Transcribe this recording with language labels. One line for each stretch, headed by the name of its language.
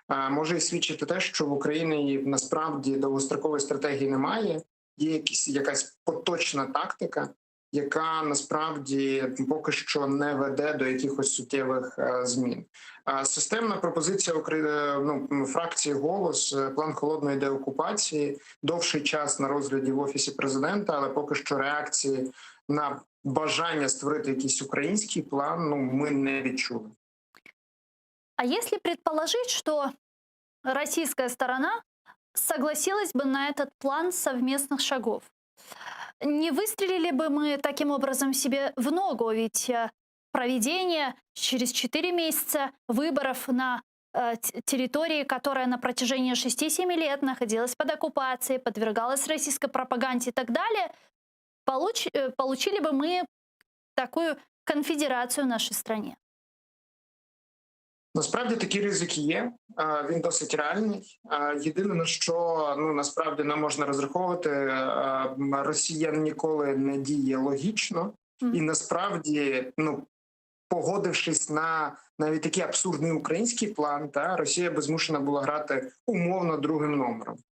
Ukrainian: може і свідчити те, що в Україні насправді довгострокової стратегії немає, є якась поточна тактика, яка насправді поки що не веде до якихось суттєвих змін. Системна пропозиція фракції «Голос», план холодної деокупації, довший час на розгляді в Офісі президента, але поки що реакції на бажання створити якийсь український план ми не відчули.
Russian: А если предположить, что российская сторона согласилась бы на этот план совместных шагов, не выстрелили бы мы таким образом себе в ногу? Ведь проведение через 4 месяца выборов на территории, которая на протяжении 6-7 лет находилась под оккупацией, подвергалась российской пропаганде и так далее, получили бы мы такую конфедерацию в нашей стране?
Ukrainian: Насправді такі ризики є, він досить реальний. Єдине, на що насправді не можна розраховувати, росіян ніколи не діє логічно. І насправді, погодившись на навіть такий абсурдний український план, Росія би змушена була грати умовно другим номером.